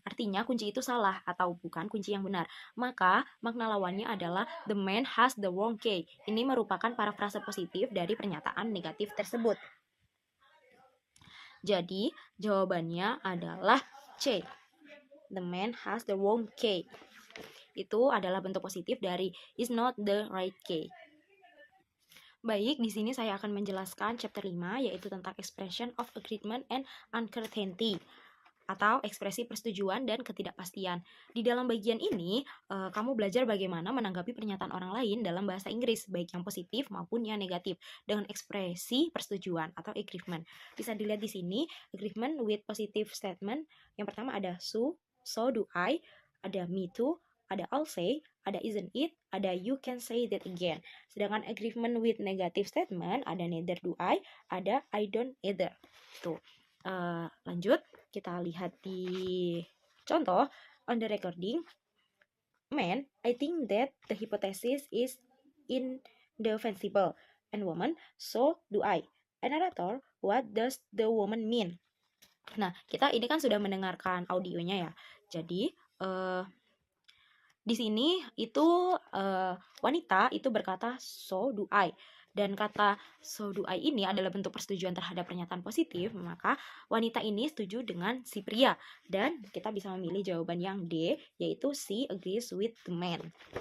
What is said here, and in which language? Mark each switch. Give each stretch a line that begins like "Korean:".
Indonesian: Artinya kunci itu salah atau bukan kunci yang benar. Maka makna lawannya adalah
English: the man has the wrong key.
Indonesian: Ini merupakan parafrase positif dari pernyataan negatif tersebut. Jadi jawabannya adalah C.
English: The man has the wrong key.
Indonesian: Itu adalah bentuk positif dari
English: is not the right key.
Indonesian: Baik, di sini saya akan menjelaskan chapter 5, yaitu tentang
English: expression of agreement and uncertainty,
Indonesian: atau ekspresi persetujuan dan ketidakpastian. Di dalam bagian ini, kamu belajar bagaimana menanggapi pernyataan orang lain dalam bahasa Inggris, baik yang positif maupun yang negatif, dengan ekspresi persetujuan atau agreement. Bisa dilihat di sini,
English: agreement with positive statement.
Indonesian: Yang pertama ada so do I, ada me too, ada I'll say, ada isn't it, ada
English: you can say that again.
Indonesian: Sedangkan
English: agreement with negative statement
Indonesian: ada
English: neither do I,
Indonesian: ada
English: I don't either.
Indonesian: Tuh. Lanjut, kita lihat di contoh
English: on the recording. Man, I think that the hypothesis is indefensible. And woman, so do I. And narrator, what does the woman mean?
Indonesian: Nah, kita ini kan sudah mendengarkan audionya ya. Jadi di sini itu wanita itu berkata
English: so do I,
Indonesian: dan kata so do I ini adalah bentuk persetujuan terhadap pernyataan positif, maka wanita ini setuju dengan si pria, dan kita bisa memilih jawaban yang D, yaitu
English: she agrees with the man.